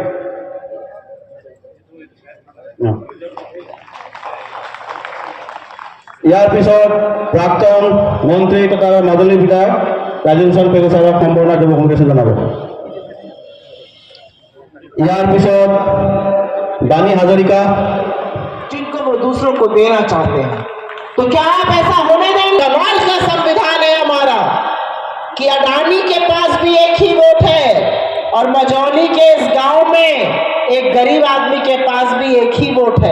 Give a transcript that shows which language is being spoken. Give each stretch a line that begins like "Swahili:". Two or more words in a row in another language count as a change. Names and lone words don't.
Assamese: ইয়াৰ পিছত প্ৰাক্তন মন্ত্ৰী তথা মাজুলী বিধায়ক ৰাজীৱ চন্দ্ৰ পেগু ছাৰক সম্বৰ্ধনা যুৱ কংগ্ৰেছে জনাব। ইয়াৰ পিছত बानी हजारिका,
Hindi: जिनको वो दूसरों को देना चाहते हैं, तो क्या आप ऐसा होने देंगे? गणराज का संविधान है हमारा कि अडानी के पास भी एक ही वोट है और मझौली के इस गांव में एक गरीब आदमी के पास भी एक ही वोट है।